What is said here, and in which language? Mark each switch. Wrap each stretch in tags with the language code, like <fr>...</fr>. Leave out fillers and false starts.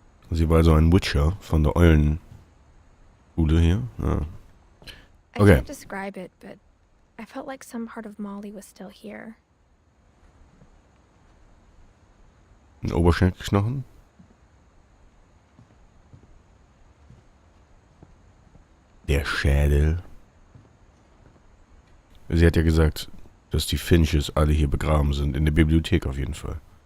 <de>Sie war also ein Witcher von der Eulenschule hier. Ah.</de> <en>I Okay. can't describe it, but I felt like some part of Molly was still here.</en> <de>Ein Oberschenkelknochen. Der Schädel. Sie hat ja gesagt, dass die Finches alle hier begraben sind. In der Bibliothek auf jeden Fall.</de>